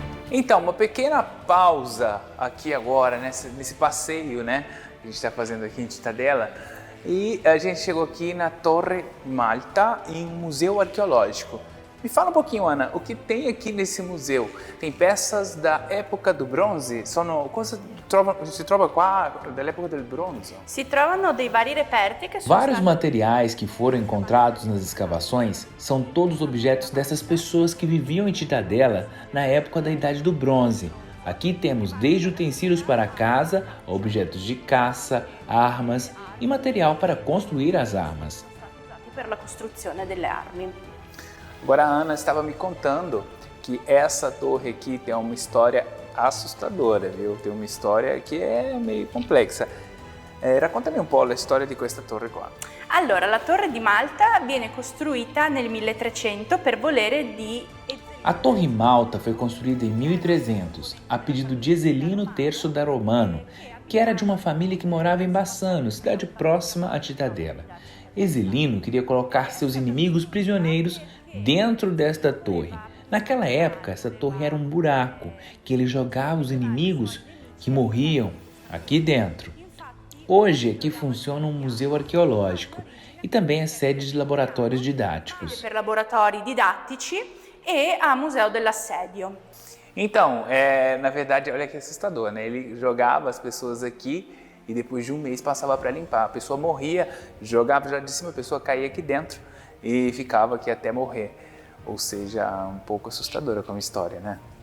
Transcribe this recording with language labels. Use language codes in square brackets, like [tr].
[pt] Então, uma pequena pausa aqui agora, nesse passeio, né? Que a gente está fazendo aqui em Cittadella. E a gente chegou aqui na Torre Malta, em um museu arqueológico. Me fala um pouquinho, Ana, o que tem aqui nesse museu? Tem peças da época do bronze? [it] Si trova qua dell'epoca del bronzo? Si trovano dei vari reperti che sono [pt] Vários [it] stati... [pt] materiais que foram encontrados nas escavações são todos objetos dessas pessoas que viviam em Cittadella na época da Idade do Bronze. Aqui temos desde utensílios para casa, a objetos de caça, armas e material para construir as armas. [it] per la costruzione delle armi. [pt] Agora a Ana estava me contando que essa torre aqui tem uma história assustadora, viu? Tem uma história que é meio complexa. [it] Raccontami un po' la storia di questa torre qua. Allora, la torre di Malta viene costruita nel 1300 per volere di... [pt] A Torre Malta foi construída em 1300, a pedido de Ezelino III da Romano, que era de uma família que morava em Bassano, cidade próxima a Cittadella. Ezelino queria colocar seus inimigos prisioneiros dentro desta torre. Naquela época, essa torre era um buraco que ele jogava os inimigos que morriam aqui dentro. Hoje aqui funciona um museu arqueológico e também é sede de laboratórios didáticos. [it] Per laboratori didattici e a Museo dell'Assedio. [pt] Então, na verdade, olha que assustador, né? Ele jogava as pessoas aqui e depois de um mês passava para limpar. A pessoa morria, jogava já de cima, a pessoa caía aqui dentro e ficava aqui até morrer. Ou seja, um pouco assustadora como história, né?